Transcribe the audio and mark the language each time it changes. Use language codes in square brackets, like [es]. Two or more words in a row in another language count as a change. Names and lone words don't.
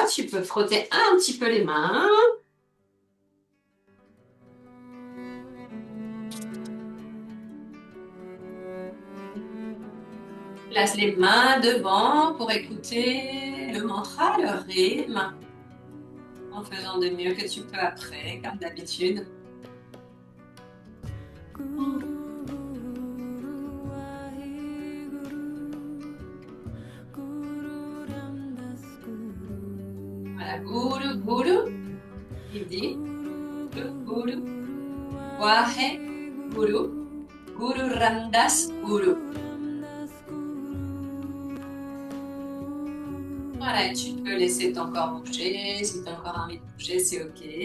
[fr] Tu peux frotter un petit peu les mains. Place les mains devant pour écouter le mantra, le rythme, en faisant de mieux que tu peux après, comme d'habitude. Voilà, [pa] ਗੁਰੂ, ਗੁਰੂ, [fr] il dit, [pa] ਗੁਰੂ, ਵਾਹੇ, ਗੁਰੂ, ਗੁਰੂ ਰਾਮਦਾਸ, ਗੁਰੂ. [fr] Voilà, tu peux laisser ton corps bouger, si tu as encore envie de bouger, c'est ok.